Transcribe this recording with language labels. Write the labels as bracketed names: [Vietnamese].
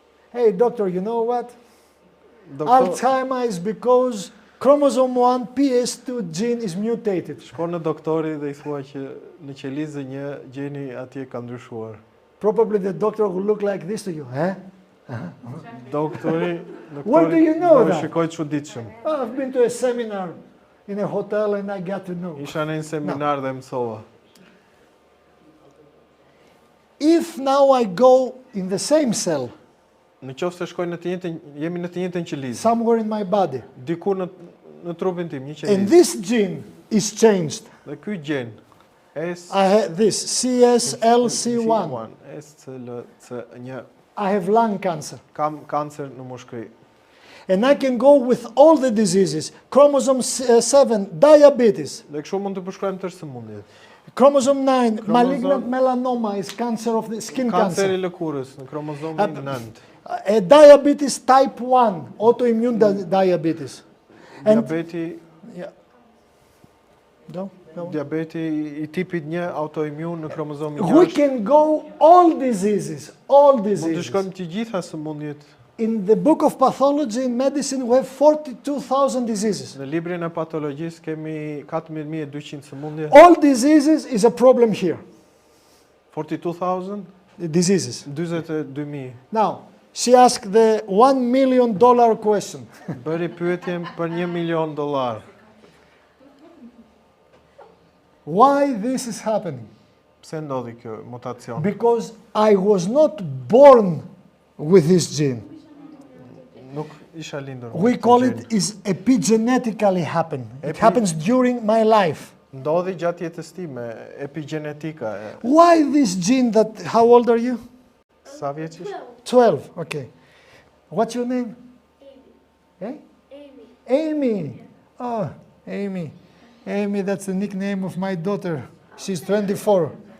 [English] Hey, doctor, you know what? [Albanian] doktor [English] Alzheimer is because chromosome 1 PS2 gene is mutated. [Albanian] shkon në doktori dhe i thua që në qelizë 1 gjeni atje ka ndryshuar. [English] Probably the doctor will look like this to you. Eh? [Albanian] Doktori [English] Where do you know [Albanian] do [English] that? [Albanian] shikoj çuditshëm. [English] Oh, I've been to a seminar in a hotel and I got to know. [Albanian] Isha në një seminar dhe mësova. [English] If now I go in the same cell, [Albanian] Në qoftë se shkoj në të njëjtën, jemi në të njëjtën qelizë. [English] somewhere in my body, [Albanian] Diku në trupin tim, një [English] and [Albanian] qelizë. [English] this gene is changed, [Albanian] Dhe ky gjen S [English] I have this CSLC1. SCLC1 I have lung cancer. [Albanian] kam kancer në mushkëri. [English] And I can go with all the diseases. Chromosome 7, diabetes. [Albanian] Dhe kështu mund të përshkruajmë tërë sëmundjet. [English] Chromosome 9, malignant melanoma is cancer of the skin [Albanian] Kanceri i lëkurës në kromozomin 9. [English] Diabetes type 1, autoimmune diabetes. And [Albanian] Diabeti, [English] no. [Albanian] diabeti i tipit 1 autoimmune në kromozomin [English] We 6. can go all diseases, all [Albanian] Mund të [English] diseases. [Albanian] shkojmë të gjitha sëmundjet. [English] In the book of pathology in medicine, we have 42,000 diseases. [Albanian] Në librin e patologjisë kemi 14.200 sëmundje. [English] All diseases is a problem here. 42,000, Diseases. [Albanian] 42.000. [English] Now, she asked the $1 million question. [Albanian] Bëri pyetjen për $1 milion. [English] Why this is happening? [Albanian] Pse ndodhi kjo mutacion? [English] Because I was not born with this gene. [Albanian] Nuk isha lindur. me [English] We [Albanian] këtë [English] call [Albanian] gjeni. [English] it is epigenetically happen. It Epi- happens during my life. [Albanian] Ndodhi gjatë jetës time, epigenetika. [English] Why this gene that, how old are you? [Albanian] Sa vjeç ish? [English] 12, okay. What's your name? Eh? Amy. Amy. Oh, Amy. Amy, that's the nickname of my daughter. She's 24.